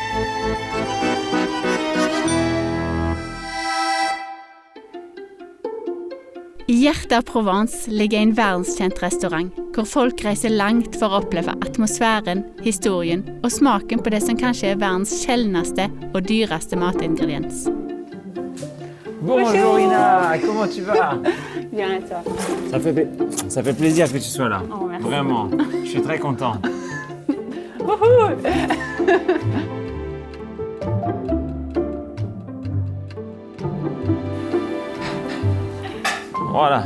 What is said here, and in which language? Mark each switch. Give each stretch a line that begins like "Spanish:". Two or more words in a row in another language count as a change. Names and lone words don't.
Norwegian: I hjertet av Provence ligger en verdenskjent restaurant, hvor folk reiser langt for å oppleve atmosfæren, historien og smaken på det som kanskje er verdens sjeldneste og dyreste matingrediens.
French: Bonjour Ina, comment tu vas? Bien et toi? Ça fait plaisir que tu sois là. Oh, merci. Vraiment, je suis très content. Voilà.